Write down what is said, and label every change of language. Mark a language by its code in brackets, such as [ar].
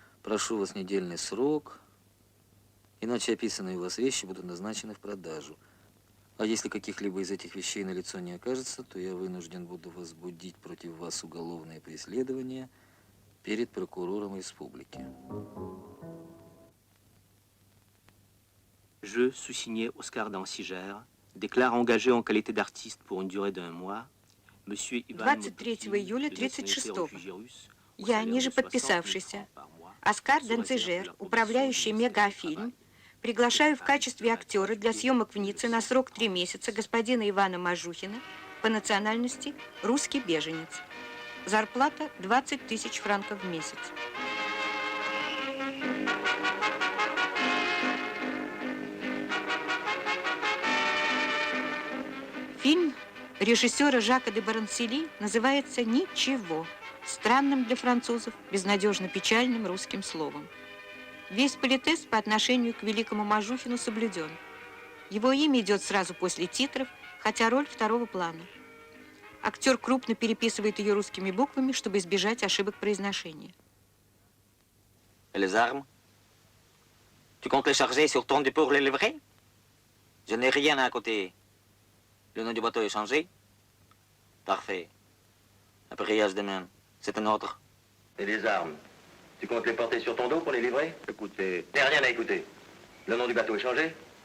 [ru] Прошу вас недельный срок, иначе описанные у вас вещи будут назначены в продажу. А если каких-либо из этих вещей на лицо не окажется, то я вынужден буду возбудить против вас уголовное преследование перед прокурором республики. [fr] Je, sous-signé Oscar Dansiger, déclare engagé en qualité d'artiste pour une durée d'1 mois, Monsieur Ivan [ru] 23 июля 1936. Я, ниже подписавшийся, Оскар Данцижер, управляющий Мегафильм, приглашаю в качестве актера для съемок в Ницце на срок 3 месяца господина Ивана Мажухина, по национальности русский беженец. Зарплата 20 000 франков в месяц. Фильм режиссера Жака де Барансели называется «Ничего», странным для французов, безнадежно печальным русским словом. Весь политез по отношению к великому Мажухину соблюден. Его имя идет сразу после титров, хотя роль второго плана. Актер крупно переписывает ее русскими буквами, чтобы избежать ошибок произношения. [fr] Les armes? Tu comptes les charger sur ton dos pour les livrer? Je n'ai rien à côté. Le nom du bateau est changé? Parfait. Appareillage de main, c'est un ordre. Et les armes? Tu comptes les porter sur ton dos pour les livrer? Écoutez... Il n'y a rien à écouter. Le nom du bateau est changé?